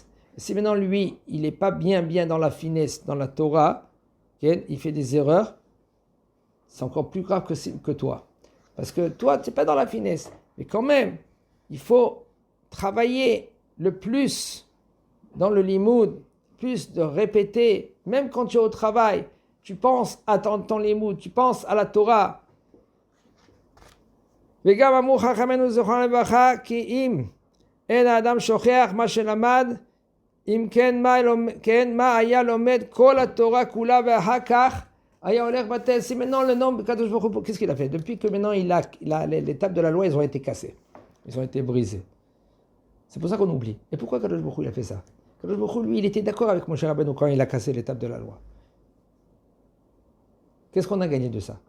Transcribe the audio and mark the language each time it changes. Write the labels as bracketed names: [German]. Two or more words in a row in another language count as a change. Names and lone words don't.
[French] Si maintenant lui, il n'est pas bien dans la finesse, dans la Torah, il fait des erreurs, c'est encore plus grave que toi. Parce que toi, tu n'es pas dans la finesse. Mais quand même, il faut travailler le plus dans le limoud, plus de répéter, même quand tu es au travail, tu penses à ton limoud, tu penses à la Torah. [Hebrew] וגם אמרו חכמינו זיכרונם לברכה כי אם אין האדם שוכח מה שלמד, אם כן מה היה לומד כל התורה כולה ואחר כך היה הולך בטל. [French] Si maintenant le nom [Hebrew] קדוש ברוך הוא, [French] qu'est-ce qu'il a fait? Depuis que maintenant les tables de la loi, ils ont été cassées, ils ont été brisés. C'est pour ça qu'on oublie. Et pourquoi [Hebrew] קדוש ברוך הוא [French] il a fait ça? [Hebrew] קדוש ברוך הוא, [French] lui, il était d'accord avec Moshe Rabbeinu quand il a cassé les tables de la loi. Qu'est-ce qu'on a gagné de ça?